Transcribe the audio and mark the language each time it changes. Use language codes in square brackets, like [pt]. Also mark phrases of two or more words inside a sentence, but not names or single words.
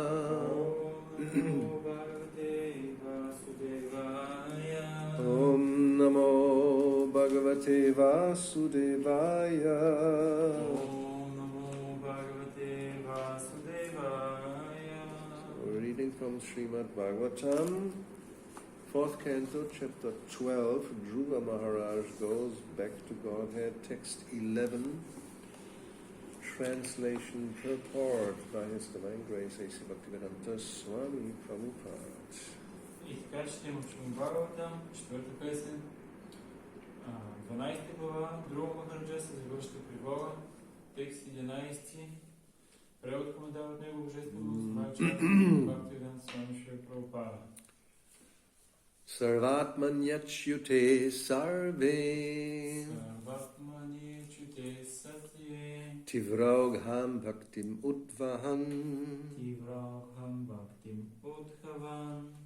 [sa] ॐ नमो भगवते ॐ नमो भगवते Vasudevaya. Vasudevaya. ॐ नमो भगवते वासुदेवाय. [en] We're reading from Srimad Bhagavatam, 4th canto, chapter 12. Dhruva Maharaj goes back to Godhead, text 11. Translation purport by His Divine Grace A.C. Bhakti-vedanta Swami Prabhupada. [bg] И така четем от Шримад Бхагаватам, 4-та песен, 12 глава, Друга Махараджа се завършва при Бога, текст 11, превод коментар от него божествено, майча, Бхакти-йога Свами Шри Прабхупада. [sa] सर्वात्मन्यच्युते सर्वे सर्वात्मनि च्युते सत्ये तीव्रोघं भक्तिम् उद्वहन् तीव्रघं भक्तिम् उधवन्